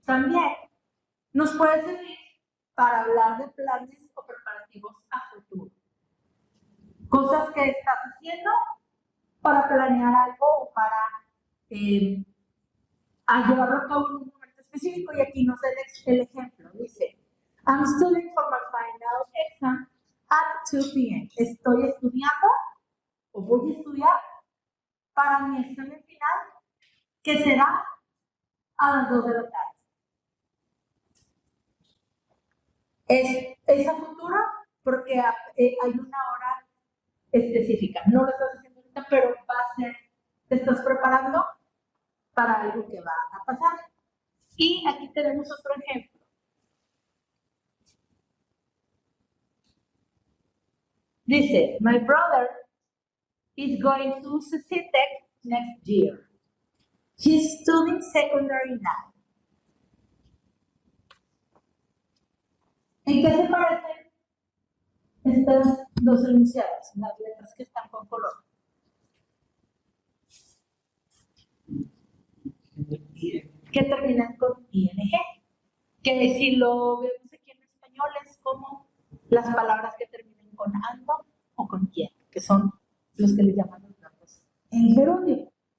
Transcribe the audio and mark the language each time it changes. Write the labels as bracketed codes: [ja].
[es] También nos puede servir para hablar de planes o preparativos a futuro. Cosas que estás haciendo para planear algo o para llevarlo a cabo en un momento específico. Y aquí nos da el ejemplo. Dice, [en] I'm studying for my final exam at 2 p.m. [es] Estoy estudiando o voy a estudiar para mi examen final, que será a las 2 de la tarde. Es a futuro porque hay una hora específica. No lo estás haciendo ahorita, pero va a ser, te estás preparando para algo que va a pasar. Y aquí tenemos otro ejemplo. Dice, [en] my brother is going to CCTech next year. He's studying secondary now. [es] ¿En qué se parecen estas dos enunciados? Las letras que están con color. Que terminan con ing. Que si lo vemos aquí en español es como las palabras que terminan con ando o con quien, que son los que le llaman los verbos en gerundio.